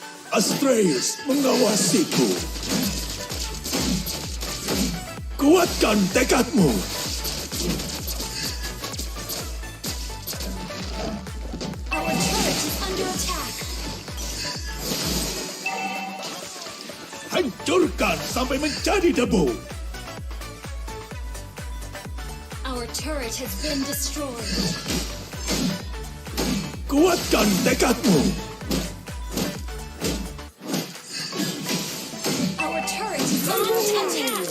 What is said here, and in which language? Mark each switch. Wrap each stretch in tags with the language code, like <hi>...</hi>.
<id>Astreus mengawasiku. Kuatkan tekadmu.</id> <en>Our turret is under attack.</en> <id>Hancurkan sampai menjadi debu.</id> <en>Our turret has been destroyed.</en> <id>Kuatkan tekadmu.</id> <en>Our turret is under attack.</en>